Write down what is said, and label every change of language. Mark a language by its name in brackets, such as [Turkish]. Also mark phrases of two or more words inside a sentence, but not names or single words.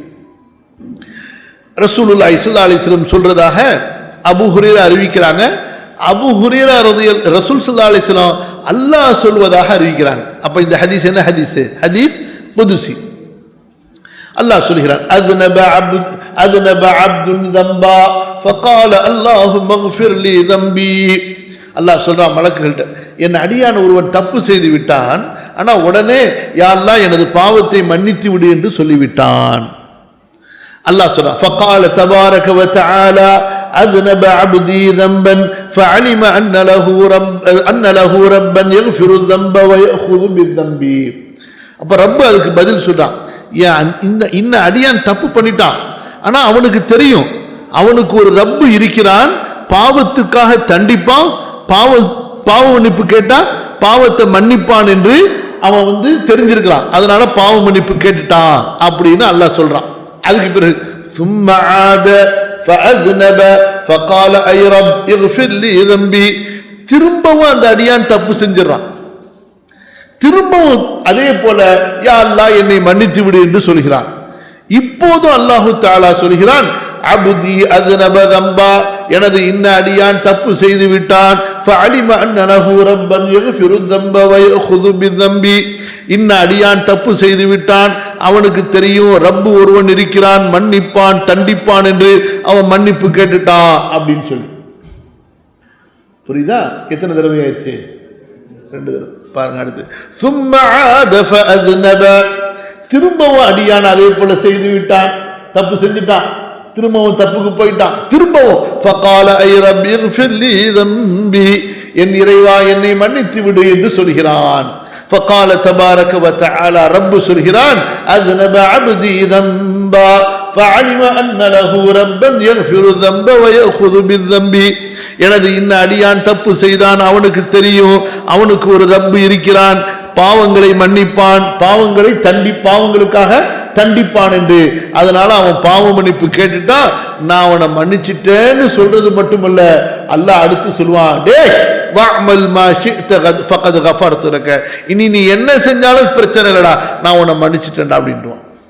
[Arabic] رسول الله صلى الله عليه وسلم [Tamil] சொல்றதாக அபூ ஹுரைரா அறிவிக்கிறாங்க. அபூ ஹுரைரா ரசூல் [Arabic] صلى الله عليه وسلم [Tamil] அல்லாஹ் சொல்வதாக அறிவிக்கிறாங்க. அப்ப இந்த ஹதீஸ் என்ன ஹதீஸ்? [Arabic] حديث قدسي. [Tamil] அல்லாஹ் சொல்கிறான், [Arabic] அذنب عبد ذنبا فقال اللهم اغفر لي ذنبي. [Tamil] அல்லாஹ் சொல்றான் மலக்குகள்கிட்ட, என் அடியான் ஒருவன் தப்பு செய்து விட்டான், ஆனா உடனே யா அல்லாஹ் எனது பாவத்தை மன்னித்து விடு என்று சொல்லிவிட்டான். அல்லாஹ் சொல்றான், [Arabic] فقال تبارك وتعالى أذنب عبدي ذنبا فعلم أن له ربا يغفر الذنب ويأخذ بالذنب. [Tamil] அப்ப ரப்ப அதுக்கு பதில் சொல்றான், இந்த அடியான் தப்பு பண்ணிட்டான், ஆனா அவனுக்கு தெரியும் அவனுக்கு ஒரு ரப்பு இருக்கிறான், பாவத்துக்காக தண்டிப்பான், பாவ மன்னிப்பு கேட்டா பாவத்தை மன்னிப்பான் என்று அவன் தெரிஞ்சிருக்கிறான். அதனால பாவ மன்னிப்பு கேட்டுட்டான் அப்படின்னு அல்லாஹ் சொல்றான். அதுக்கு பிறகு [Arabic] ثم عاد فأذنب فقال أي رب اغفر لي ذنبي. [Tamil] திரும்பவும் அந்த அடியான் தப்பு செஞ்சிடறான். திரும்பவும் அதே போல யா அல்லாஹ் என்னை மன்னித்து விடு என்று சொல்கிறான். இப்போது [Arabic] الله تعالى [Tamil] சொல்கிறான், [Arabic] عبدي أذنب ذنبا, [Tamil] எனது இன்ன அடியான் தப்பு செய்து விட்டான். [Arabic] فعلم أن له ربا يغفر الذنب ويأخذ بالذنب. [Tamil] இன்ன அடியான் தப்பு செய்து விட்டான், அவனுக்கு தெரியும் ரப்பு ஒருவன் இருக்கிறான், மன்னிப்பான் தண்டிப்பான் என்று அவன் மன்னிப்பு கேட்டுட்டான் அப்படின்னு சொல்லி. புரியுதா? எத்தனை தடவை ஆயிடுச்சு? 2 தடவை. பாருங்க அடுத்து, [Arabic] ثم عاد فأذنب. [Tamil] திரும்பவும் அடியான் அதே போல செய்து விட்டான், தப்பு செஞ்சுட்டான், திரும்பவும் தப்புக்கு போயிட்டான். [Arabic] திரும்பவும் فقال أي رب اغفر لي ذنبي, [Tamil] என் இறைவா என்னை மன்னித்து விடு என்று சொல்கிறான். [Arabic] فقال تبارك وتعالى, رب சொல்கிறான், أذنب عبدي ذنبا فعلم أن له ربا يغفر الذنب ويأخذ بالذنب. [Tamil] எனது இன்ன அடியான் தப்பு செய்தான், அவனுக்கு தெரியும் அவனுக்கு ஒரு ரப்பு இருக்கிறான், பாவங்களை மன்னிப்பான், பாவங்களுக்காக தண்டிப்பான் என்று. அதனால அவன் பாவ மன்னிப்பு கேட்டுட்டா நான் அவனை மன்னிச்சிட்டேன்னு சொல்றது மட்டுமல்ல, அல்லாஹ் அடுத்து சொல்லுவான், டேய் [Arabic] واعمل ما شئت فقد غفرت لك, [Tamil] இனி நீ என்ன செஞ்சாலும் பிரச்சனை இல்லடா, நான் உன்னை மன்னிச்சிட்டேன்டா அப்படின்றான்.